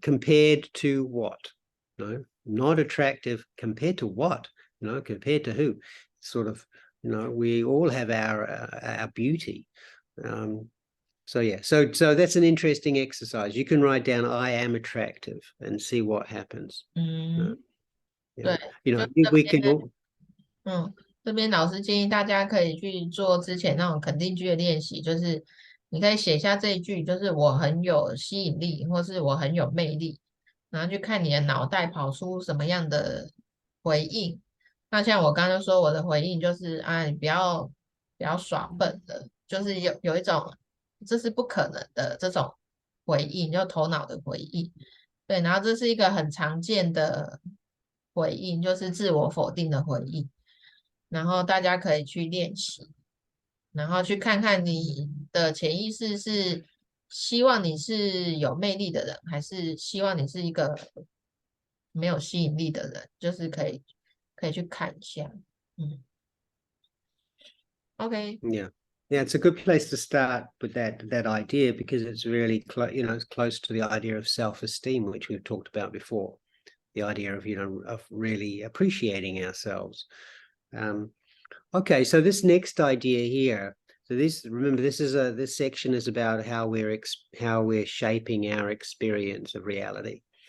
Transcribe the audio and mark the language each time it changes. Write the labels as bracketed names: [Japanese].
[English] Compared to what? Not attractive compared to what? Compared to who? Sort of, we all have our beauty. So that's an interesting exercise. You can write down, I am attractive, and see what happens. We can. [Chinese] 这边老师建议大家可以去做之前那种肯定句的练习，就是你可以写下这一句，就是我很有吸引力，或是我很有魅力，然后去看你的脑袋跑出什么样的回应。那像我刚刚说，我的回应就是啊，你不要耍笨的，就是有一种这是不可能的这种回应，就头脑的回应。对，然后这是一个很常见的回应，就是自我否定的回应。然后大家可以去练习，然后去看看你的潜意识是希望你是有魅力的人，还是希望你是一个没有吸引力的人，就是可以去看一下。 [English] Okay. Yeah, it's a good place to start with that idea, because it's really it's close to the idea of self-esteem, which we've talked about before. The idea of of really appreciating ourselves. Okay, so this next idea here. So remember, this section is about how we're shaping our experience of reality.